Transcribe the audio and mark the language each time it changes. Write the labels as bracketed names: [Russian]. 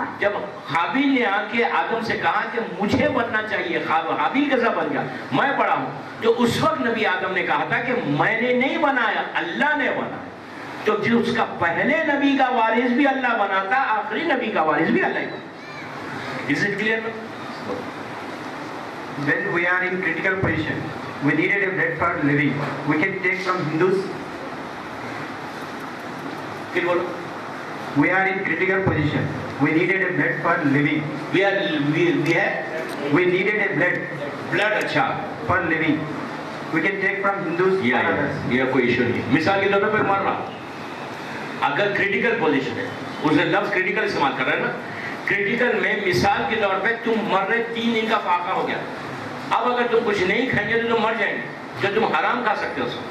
[Urdu] جب قابیل نے آ کے آدم سے کہا کہ مجھے بننا چاہیے، حابیل کیسا بن گیا، میں بڑا ہوں، تو اس وقت نبی آدم نے کہا تھا کہ میں نے نہیں بنایا، اللہ نے بنایا. تو جو اس کا پہلے نبی کا وارث بھی اللہ بناتا، آخری نبی کا وارث بھی اللہ ہی بناتا. [English] Is it clear? When we are in critical position, we needed a bread for living. We can take from Hindus. [Urdu] پھر بولو. [English] We are in critical position. We needed a bread for living. We needed a blood اچھا for living. We can take from Hindus. [Urdu] یہ کوئی issue نہیں. مثال کے طور پہ مر رہا، اگر کریٹیکل پوزیشن ہے، اس نے لفظ کریٹیکل استعمال کر رہا ہے نا. کریٹیکل میں مثال کے طور پہ تم مر رہے، 3 دن کا فاقہ ہو گیا. اب اگر تم کچھ نہیں کھائیں گے تو تم مر جائیں گے. جو تم حرام کھا سکتے ہو،